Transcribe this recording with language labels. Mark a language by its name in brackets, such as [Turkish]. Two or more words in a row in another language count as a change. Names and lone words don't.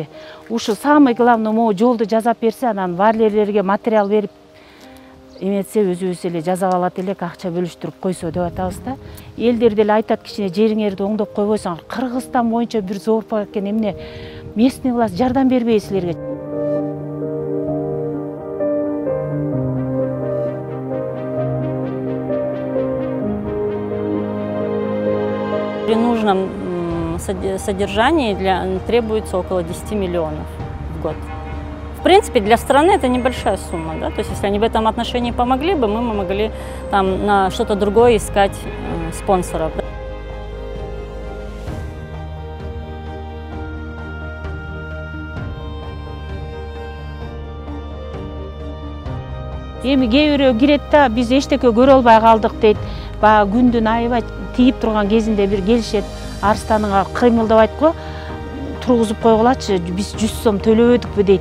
[Kyrgyz] Ушу [Russian] самый главный [Kyrgyz] жолду жазап берсе, анан валерлерге материал берип эметсе, өзүбүз эле жазап алат элек, акча бөлүштүрүп койсо деп атабыз да. Элдер деле айтат, кичине жериңерди оңдоп койбойсоңар, Кыргызстан боюнча бир зоопарк экен, эмне [Russian] местный власть [Kyrgyz] жардам бербейби силерге? [Russian] При нужном содержании требуется около 10 миллионов в год. В принципе, для страны это небольшая сумма, да? То есть, если они в этом отношении помогли бы, мы могли там на что-то другое искать спонсоров. [Kyrgyz] Эми кээ бирөө кирет да, биз эчтеке көрө албай калдык дейт. Баягы күндүн аябай тийип турган кезинде бир келишет, арстаныңа кыймылдабайт го, тургузуп койгулачы, биз 100 сом төлөбөдүкпү дейт.